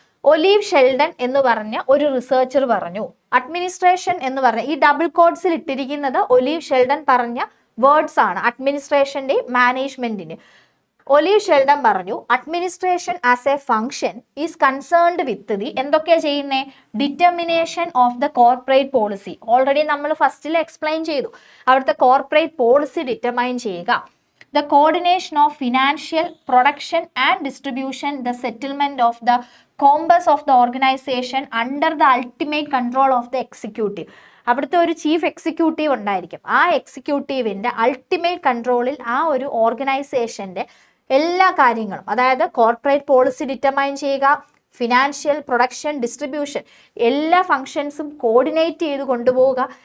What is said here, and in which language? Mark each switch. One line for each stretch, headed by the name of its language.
Malayalam: Olive Sheldon എന്ന് പറഞ്ഞ ഒരു റിസർച്ചർ പറഞ്ഞു, അഡ്മിനിസ്ട്രേഷൻ എന്ന് പറഞ്ഞ ഈ ഡബിൾ കോഡ്സിൽ ഇട്ടിരിക്കുന്നത് ഒലീവ് ഷെൽഡൻ പറഞ്ഞ വേർഡ്സ് ആണ് അഡ്മിനിസ്ട്രേഷൻ്റെ മാനേജ്മെൻറ്റിന്. ഒലീവ് ഷെൽഡൻ പറഞ്ഞു,
English: administration as a function is concerned with the
Malayalam: എന്തൊക്കെയാണ് ചെയ്യുന്നത്,
English: Determination of the corporate policy.
Malayalam: Already നമ്മൾ ഫസ്റ്റിൽ എക്സ്പ്ലെയിൻ ചെയ്തു, അവിടുത്തെ കോർപ്പറേറ്റ് പോളിസി ഡിറ്റർമൈൻ ചെയ്യുക.
English: The coordination of financial, production and distribution, the settlement of the compass of the organization under the ultimate control of the executive.
Malayalam: അവിടുത്തെ ഒരു chief executive ഉണ്ടായിരിക്കും. ആ എക്സിക്യൂട്ടീവിൻ്റെ ultimate കൺട്രോളിൽ ആ ഒരു ഓർഗനൈസേഷൻ്റെ എല്ലാ കാര്യങ്ങളും, അതായത് കോർപ്പറേറ്റ് പോളിസി ഡിറ്റർമൈൻ ചെയ്യുക, ഫിനാൻഷ്യൽ, പ്രൊഡക്ഷൻ, ഡിസ്ട്രിബ്യൂഷൻ, എല്ലാ ഫങ്ഷൻസും കോർഡിനേറ്റ് ചെയ്ത് കൊണ്ടുപോവുക.